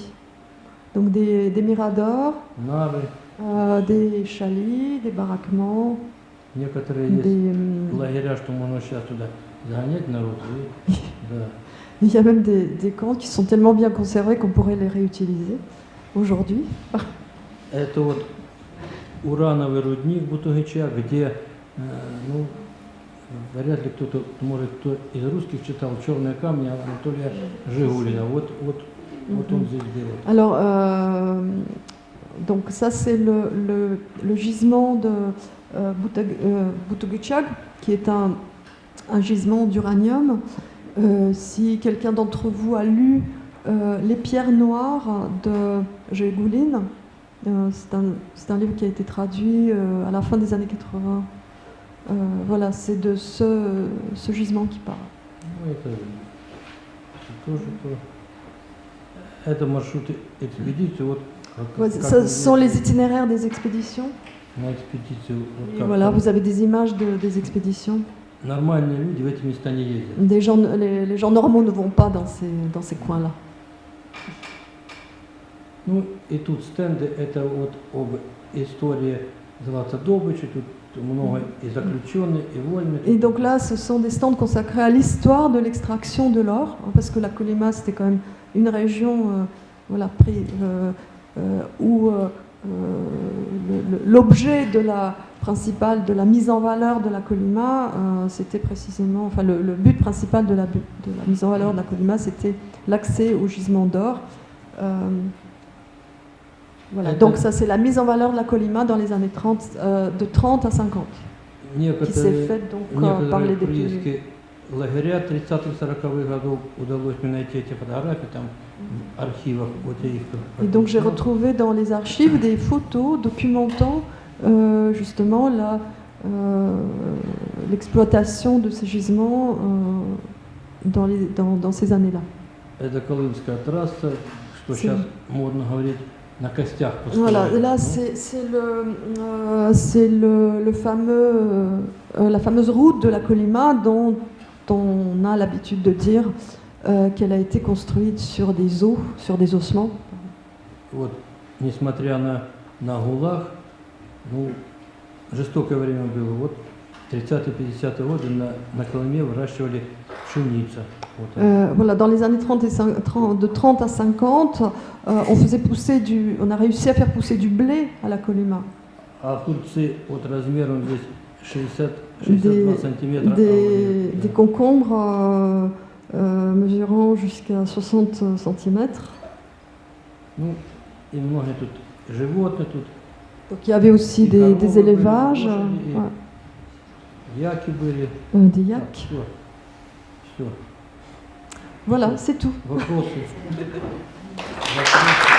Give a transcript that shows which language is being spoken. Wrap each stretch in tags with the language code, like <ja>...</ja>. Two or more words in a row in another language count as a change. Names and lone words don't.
<fr>Donc des miradors, des chalets, des baraquements, il y a même des camps qui sont tellement bien conservés qu'on pourrait les réutiliser. aujourd'hui.</fr> <ru>Это вот урановый рудник Бутугича, где, ну, вряд ли кто-то, может, кто из русских читал «Черные камни» Анатолия Жигулина. Вот он здесь был.</ru> <fr>Alors, donc ça c'est le gisement de Butugutshag, qui est un gisement d'uranium. Si quelqu'un d'entre vous a lu Les pierres noires de Jégouline, c'est un livre qui a été traduit à la fin des années 80. Voilà, c'est de ce gisement qui parle.</fr> <ru>Ну, это тоже то. Это маршруты экспедиции. Вот,</ru> <fr>Ouais, ce sont les itinéraires des expéditions.</fr> <ru>на экспедицию. Вот</ru> <fr>Et</fr> <ru>как</ru> <fr>voilà,</fr> <ru>там.</ru> <fr>vous avez des images des expéditions.</fr> <ru>Нормальные люди в эти места не ездят.</ru> <fr>Les gens normaux ne vont pas dans ces coins-là.</fr> <ru>Ну и тут стенды, это вот об истории Злата Добыча, тут много и заключенных, и вольных.</ru> <fr>Et donc là, ce sont des stands consacrés à l'histoire de l'extraction de l'or, parce que la Colima, c'était quand même une région voilà, où l'objet principal de la mise en valeur de la Colima, c'était précisément, enfin le but principal de la mise en valeur de la Colima, c'était l'accès au gisement d'or. Voilà. Donc ça, c'est la mise en valeur de la Colima dans les années 30, de 30 à 50, qui s'est faite donc par les détenus.</fr> <ru>Лагеря 30-40-х годов удалось мне найти эти фотографии там в архивах ОТИ.</ru> <fr>Et donc j'ai retrouvé dans les archives des photos documentant justement l'exploitation de ces gisements dans ces années-là.</fr> <ru>Это Колымская трасса, что сейчас модно говорить, на костях построена.</ru> <fr>Voilà, là c'est la fameuse route de la Colima dont on a l'habitude de dire qu'elle a été construite sur des os, sur des ossements.</fr> <ru>Вот, несмотря на ГУЛАГ, ну, жестокое время было. Вот 30-50-е годы на Колыме выращивали пшеницу.</ru> <fr>Voilà, dans les années 30 de 30 à 50, on a réussi à faire pousser du blé à la Colima.</fr> <ru>А огурцы вот размером здесь 62 сантиметра.</ru> <fr>Des concombres mesurant jusqu'à 60 cm.</fr> <ru>Ну, и много тут животных тут.</ru> <fr>Donc il y avait aussi des élevages. Ouais.</fr> <ru>Яки были.</ru> <fr>Des yaks.</fr> <ru>Все.</ru> <fr>Voilà, c'est tout.</fr> <ru>Вопросы?</ru>